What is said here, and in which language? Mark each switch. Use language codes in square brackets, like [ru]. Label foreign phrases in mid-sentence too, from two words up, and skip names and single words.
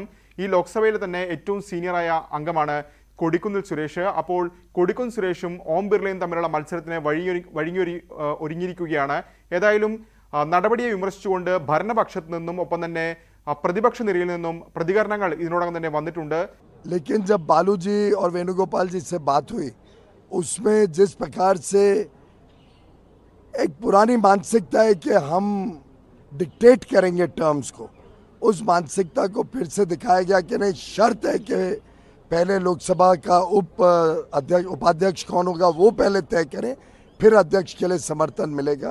[ml] ഈ ലോക്സഭയിൽ തന്നെ ഏറ്റവും സീനിയറായ അംഗമാണ് കൊടിക്കുന്നിൽ സുരേഷ്. അപ്പോൾ കൊടിക്കുന്നിൽ സുരേഷും ഓം ബിർളയും തമ്മിലുള്ള മത്സരത്തിന് ഒരുങ്ങിയിരിക്കുകയാണ്. ഏതായാലും നടപടിയെ വിമർശിച്ചുകൊണ്ട് ഭരണപക്ഷത്തു നിന്നും ഒപ്പം തന്നെ പ്രതിപക്ഷ നിരയിൽ നിന്നും പ്രതികരണങ്ങൾ ഇതിനോടകം തന്നെ വന്നിട്ടുണ്ട്. [hi] लेकिन जब बालू जी और वेणुगोपाल जी से बात हुई उसमें जिस प्रकार से एक पुरानी मानसिकता है कि हम डिक्टेट करेंगे टर्म्स को, उस मानसिकता को फिर से दिखाया गया कि नहीं, शर्त है कि पहले लोकसभा का उपाध्यक्ष कौन होगा वो पहले तय करें, फिर अध्यक्ष के लिए समर्थन मिलेगा.